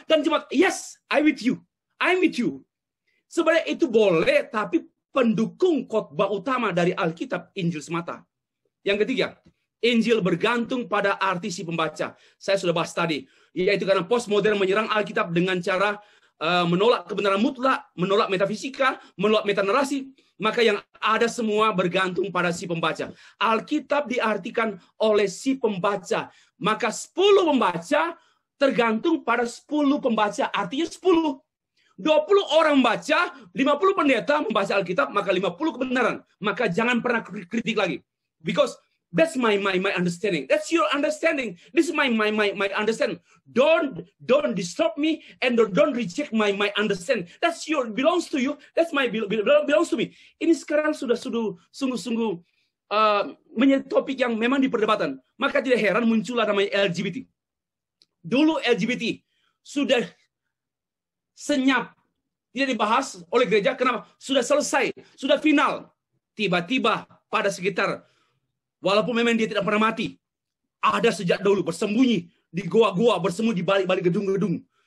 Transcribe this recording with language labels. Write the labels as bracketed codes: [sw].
[id] Dan jemaat, [en] yes, I'm with you. [id] Sebenarnya itu boleh, tapi pendukung khotbah utama dari Alkitab, Injil semata. Yang ketiga, Injil bergantung pada arti si pembaca. Saya sudah bahas tadi. Yaitu karena postmodern menyerang Alkitab dengan cara menolak kebenaran mutlak, menolak metafisika, menolak metanarasi. Maka yang ada semua bergantung pada si pembaca. Alkitab diartikan oleh si pembaca. Maka 10 pembaca tergantung pada 10 pembaca. Artinya 10. 20 orang membaca, 50 pendeta membaca Alkitab, maka 50 kebenaran. Maka jangan pernah kritik lagi. [en] Because that's my understanding. That's your understanding. This is my understanding. Don't disturb me and don't reject my understanding. That's your belongs to you. That's my belongs to me. [id] Ini sekarang sudah sungguh-sungguh menjadi topik yang memang diperdebatkan. Maka tidak heran muncullah namanya LGBT. Dulu LGBT sudah senyap, tidak dibahas oleh gereja. Kenapa? Sudah selesai, sudah final. Tiba-tiba pada sekitar, walaupun memang dia tidak pernah mati, ada sejak dulu bersembunyi di goa-goa, bersembunyi di balik-balik gedung-gedung.